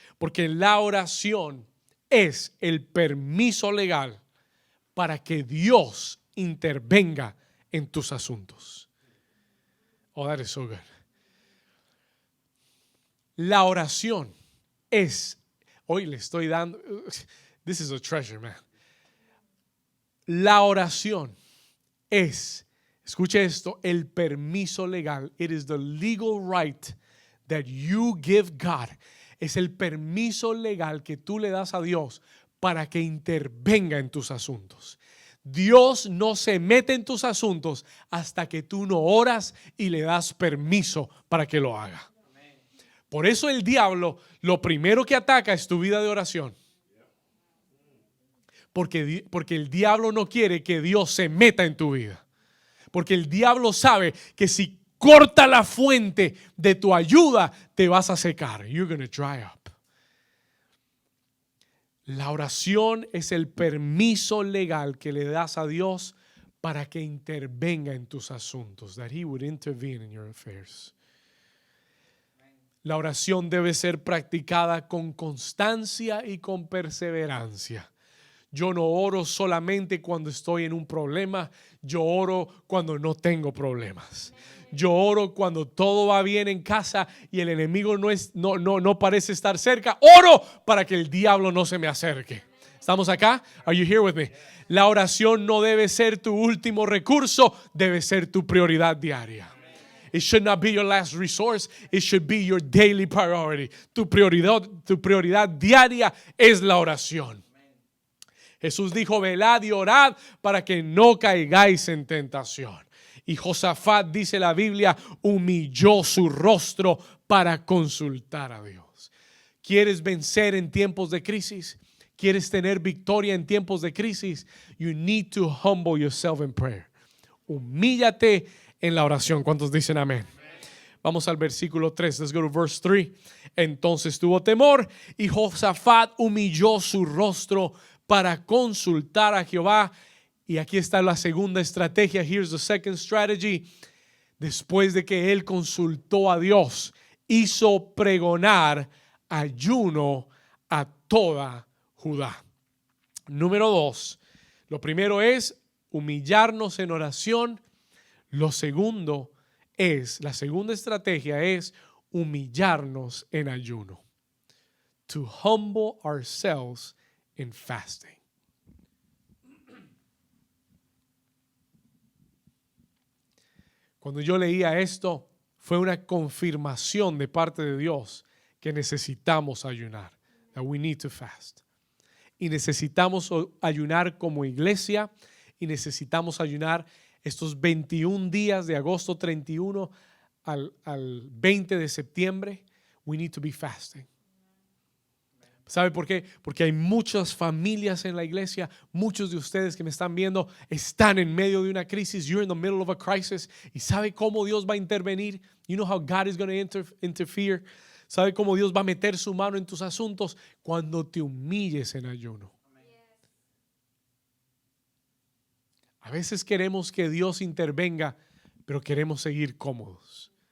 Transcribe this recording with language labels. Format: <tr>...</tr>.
<es>Porque la oración es el permiso legal para que Dios intervenga en tus asuntos.</es> <en>Oh, that is so good.</en> <es>La oración es, hoy le estoy dando,</es> <en>this is a treasure, man.</en> <es>La oración es, escuche esto, el permiso legal.</es> <en>It is the legal right that you give God.</en> <es>Es el permiso legal que tú le das a Dios para que intervenga en tus asuntos. Dios no se mete en tus asuntos hasta que tú no oras y le das permiso para que lo haga. Por eso el diablo lo primero que ataca es tu vida de oración. Porque el diablo no quiere que Dios se meta en tu vida. Porque el diablo sabe que si corta la fuente de tu ayuda, te vas a secar.</es> <en>You're going to dry up.</en> <es>La oración es el permiso legal que le das a Dios para que intervenga en tus asuntos.</es> <en>That he would intervene in your affairs.</en> <es>La oración debe ser practicada con constancia y con perseverancia. Yo no oro solamente cuando estoy en un problema, yo oro cuando no tengo problemas. Yo oro cuando todo va bien en casa y el enemigo no parece estar cerca. Oro para que el diablo no se me acerque. ¿Estamos acá?</es> <en>Are you here with me?</en> <es>La oración no debe ser tu último recurso, debe ser tu prioridad diaria.</es> <en>It should not be your last resource. It should be your daily priority.</en> <es>Tu prioridad diaria es la oración. Jesús dijo, velad y orad para que no caigáis en tentación. Y Josafat, dice la Biblia, humilló su rostro para consultar a Dios. ¿Quieres vencer en tiempos de crisis? ¿Quieres tener victoria en tiempos de crisis?</es> <en>You need to humble yourself in prayer.</en> <es>Humíllate en la oración. ¿Cuántos dicen amén? Vamos al versículo 3.</es> <en>Let's go to verse 3.</en> <es>Entonces tuvo temor y Josafat humilló su rostro para consultar a Jehová. Y aquí está la segunda estrategia.</es> <en>Here's the second strategy.</en> <es>Después de que él consultó a Dios, hizo pregonar ayuno a toda Judá. Número 2. Lo primero es humillarnos en oración. La segunda estrategia es humillarnos en ayuno.</es> <en>To humble ourselves in fasting.</en> <es>Cuando yo leía esto, fue una confirmación de parte de Dios que necesitamos ayunar.</es> <en>That we need to fast.</en> <es>Y necesitamos ayunar como iglesia y necesitamos ayunar estos 21 días de agosto 31 al 20 de septiembre.</es> <en>We need to be fasting.</en> <es>¿Sabe por qué? Porque hay muchas familias en la iglesia. Muchos de ustedes que me están viendo están en medio de una crisis.</es> <en>You're in the middle of a crisis.</en> <es>¿Y sabe cómo Dios va a intervenir?</es> <en>You know how God is going to interfere.</en> <es>¿Sabe cómo Dios va a meter su mano en tus asuntos? Cuando te humilles en ayuno. A veces queremos que Dios intervenga, pero queremos seguir cómodos.</es>